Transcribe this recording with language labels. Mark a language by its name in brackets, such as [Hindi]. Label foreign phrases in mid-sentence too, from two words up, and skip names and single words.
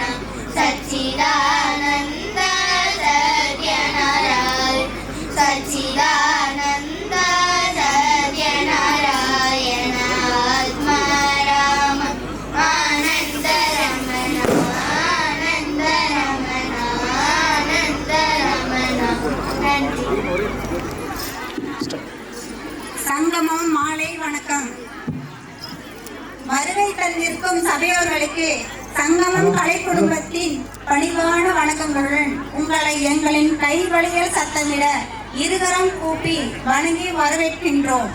[Kannada] ಸಚ್ಚಿದಾನಂದ ಸತ್ಯನಾರಾಯಣ. ಸಚ್ಚಿದಾನಂದ ಸತ್ಯನಾರಾಯಣ. ಆತ್ಮ ರಾಮ ಆನಂದ ರಮಣ. ಆನಂದ ರಮಣ. ಆನಂದ ರಮಣ. [Tamil] நன்றி. சங்கமம் மாலை வணக்கம். வருகை தந்திருக்கும் சபையோர்களுக்கு சங்கமம் கலை குடும்பத்தின் பணிவான வணக்கங்களுடன் உங்களை எங்களின் கைவழியில் சத்தமிட இருகரம் கூப்பி வணங்கி வரவேற்கின்றோம்.